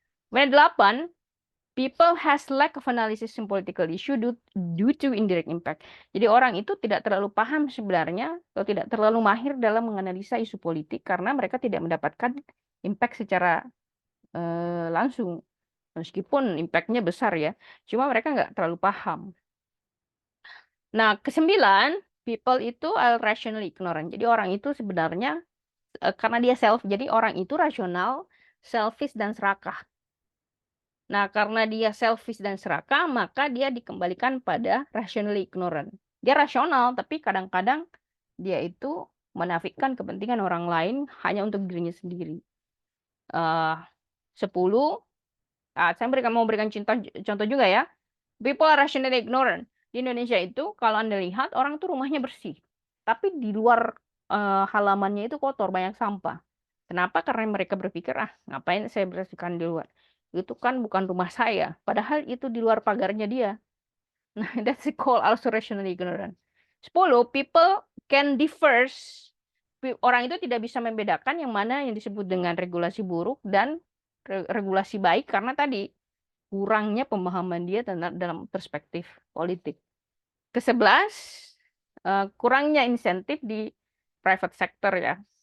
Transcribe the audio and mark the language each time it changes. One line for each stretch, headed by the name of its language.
Indonesian: Kemudian
English: 8, people has lack of analysis in political issue due to indirect impact.
Indonesian: Jadi orang itu tidak terlalu paham sebenarnya atau tidak terlalu mahir dalam menganalisa isu politik karena mereka tidak mendapatkan impact secara langsung. Meskipun impact-nya besar ya, cuma mereka nggak terlalu paham. Nah, ke-9,
English: people
Indonesian: itu
English: are rationally ignorant.
Indonesian: Jadi orang itu sebenarnya karena dia jadi orang itu rasional, selfish dan serakah. Nah, karena dia selfish dan serakah, maka dia dikembalikan pada rationally ignorant. Dia rasional, tapi kadang-kadang dia itu menafikan kepentingan orang lain hanya untuk dirinya sendiri. 10, saya mau berikan contoh juga ya.
English: People are rationally ignorant.
Indonesian: Di Indonesia itu, kalau Anda lihat, orang tuh rumahnya bersih. Tapi di luar halamannya itu kotor, banyak sampah. Kenapa? Karena mereka berpikir, ngapain saya bersihkan di luar? Itu kan bukan rumah saya. Padahal itu di luar pagarnya dia.
English: Nah, that's called also rationally ignorant. 10, people can differ.
Indonesian: Orang itu tidak bisa membedakan yang mana yang disebut dengan regulasi buruk dan regulasi baik karena tadi kurangnya pemahaman dia dalam perspektif politik. Ke-11, kurangnya insentif di private sector ya.